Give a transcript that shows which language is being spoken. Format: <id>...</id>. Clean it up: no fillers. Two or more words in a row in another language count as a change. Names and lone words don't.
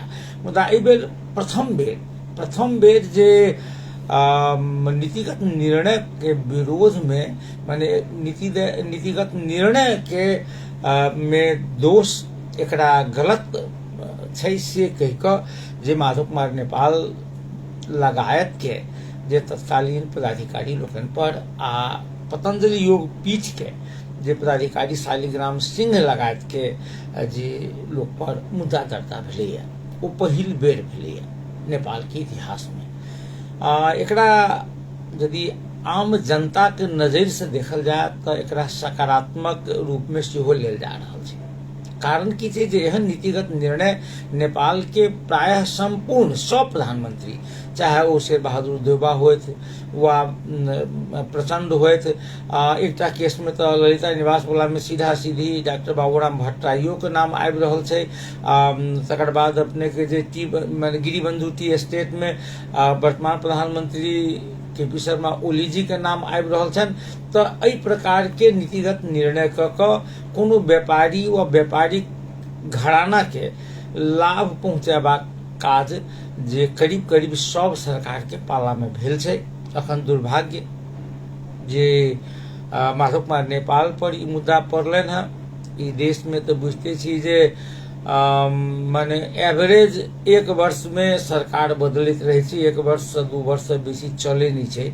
<mai>मुद्दा एहि बेर प्रथम बेर जे नीतिगत निर्णय के विरोध में माने नीतिगत निर्णय के में दोष एकरा गलत छै से कहि कऽ जे माधव कुमार नेपाल लगायत के जे तत्कालीन पदाधिकारी लोकन पर आ पतंजलि योग पीठ के जे पदाधिकारी शालिग्राम सिंह लगायत के जे लोक पर मुद्दा दर्ता भेलैए, ओ पहिल बेर भेलैए नेपाल के इतिहास में। एकरा यदि आम जनता के नजर से देखल जाए तो एकरा सकारात्मक रूप में सेहो लेल जा रहल छै। कारण की छै जे एहन नीतिगत निर्णय नेपाल के प्रायः संपूर्ण सब प्रधानमंत्री, चाहे वो शेर बहादुर देउबा होइत वा प्रचंड होइत, एकटा केस में तो ललिता निवास वाला में सीधा सीधी डॉक्टर बाबूराम भट्टराईयो के नाम आबि रहल छै। तकर बाद अपने के जे गिरिबंधु टी एस्टेट में वर्तमान प्रधानमंत्री KP शर्मा ओली जी के नाम आबि रहल छनि। तो एहि प्रकार के नीतिगत निर्णय क कोनो व्यापारी व व्यापारिक घराना के लाभ पहुंचेबाक काज जे करीब सब सरकार के पाला में भेल छै। अखन दुर्भाग्य जे माधव कुमार नेपाल पर ई मुद्दा पड़लनि हैं। ई देश में तो बुझते छी जे माने एवरेज 1 वर्ष में सरकार बदलैत रहे छै, 1 वर्ष से 2 वर्ष से बेसी चले नहीं छै।</mai>